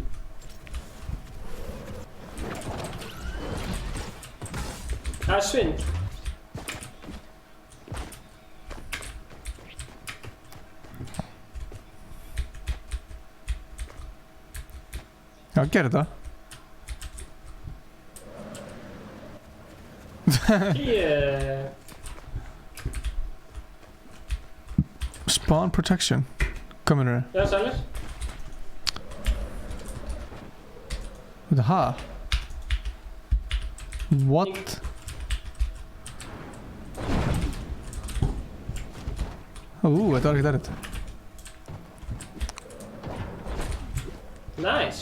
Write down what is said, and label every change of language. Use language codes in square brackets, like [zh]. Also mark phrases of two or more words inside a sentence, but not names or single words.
[is] Það er svindl. Já, gera þetta. Yeah. [en] Spawn protection. [is] Kom inn hér. Já, sælir. Þetta, ha? What? Þetta var ekkert erfitt. Nice.